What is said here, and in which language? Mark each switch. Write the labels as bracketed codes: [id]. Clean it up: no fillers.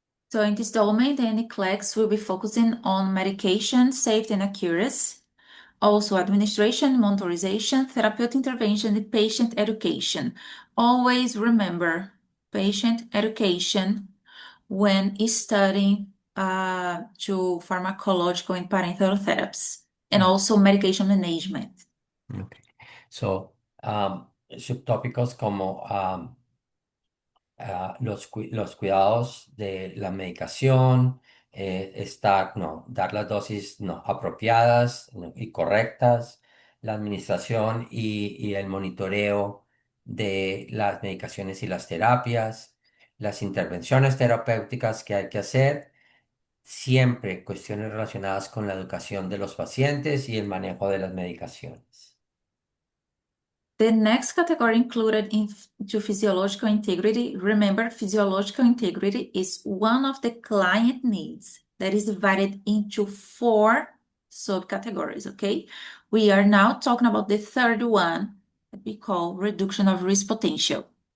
[en] So in this domain, the NCLEX will be focusing on medication safety and accuracy, also administration, monitorization, therapeutic intervention, and patient education. Always remember patient education when studying to pharmacological and parenteral therapies, and also medication management. Okay. [es] So, subtópicos como los cuidados de la medicación, dar las dosis no, apropiadas, ¿no? y correctas, la administración y el monitoreo de las medicaciones y las terapias, las intervenciones terapéuticas que hay que hacer, siempre cuestiones relacionadas con la educación de los pacientes y el manejo de las medicaciones. [en] The next category included into physiological integrity. Remember, physiological integrity is one of the client needs that is divided into 4 subcategories, okay? We are now talking about the third one that we call reduction of risk potential.